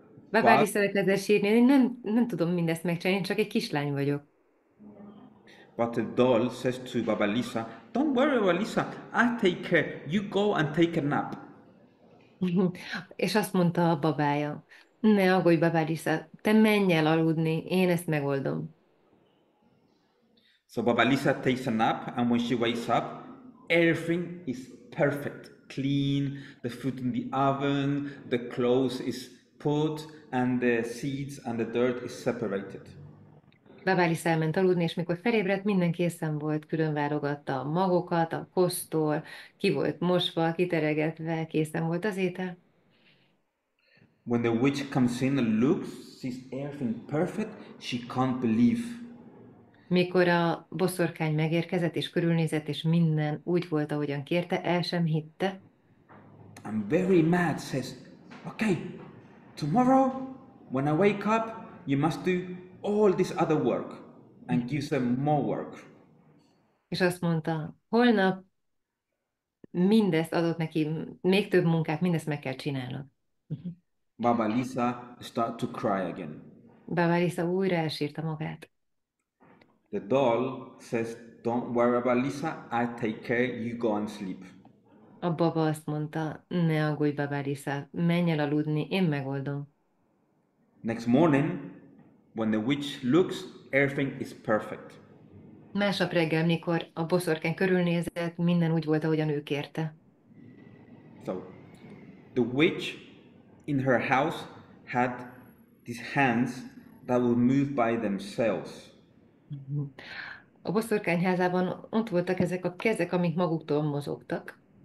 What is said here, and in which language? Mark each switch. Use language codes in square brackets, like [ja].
[hu] Babáli [en] But, [hu] szeretne sírni, én nem tudom mindezt megcsinálni, én csak egy kislány vagyok. [en] but the doll says to Baba Lisa, "Don't worry, Baba Lisa, I take care. You go and take a nap." [hu] És azt mondta a babája, ne aggódj, Babálisa, te menj el aludni, én ezt megoldom. [en] So Baba Lisa takes a nap, and when she wakes up, everything is perfect. Clean, the food in the oven, the clothes is put, and the seeds and the dirt is separated. [hu] Babálisa elment aludni, és mikor felébredt, minden készen volt, külön válogatta a magokat, a kosztól, ki volt mosva, kiteregetve, készen volt az étel. [en] When the witch comes in and looks, sees everything perfect, she can't believe. [hu] Mikor a boszorkány megérkezett, és körülnézett, és minden úgy volt, ahogyan kérte, el sem hitte, [en] And very mad says, "Okay, tomorrow when I wake up, you must do all this other work," and gives them more work. [hu] és azt mondta, holnap mindezt adott neki, még több munkát, mindezt meg kell csinálnod. [en] Baba Lisa start to cry again. [hu] Babálisa újra elsírta magát. [en] The doll says, "Don't worry about Lisa, I take care, you go and sleep." [hu] A baba azt mondta, ne aggódj, Babálisa, menj el aludni, én megoldom. [en] Next morning, when the witch looks, everything is perfect. [hu] Másnap reggel, mikor a boszorkány körülnézett, minden úgy volt, ahogyan ő kérte. [en] So, the witch in her house had these hands that would move by themselves. [hu] A boszorkány házában ott voltak ezek a kezek, amik maguktól mozogtak.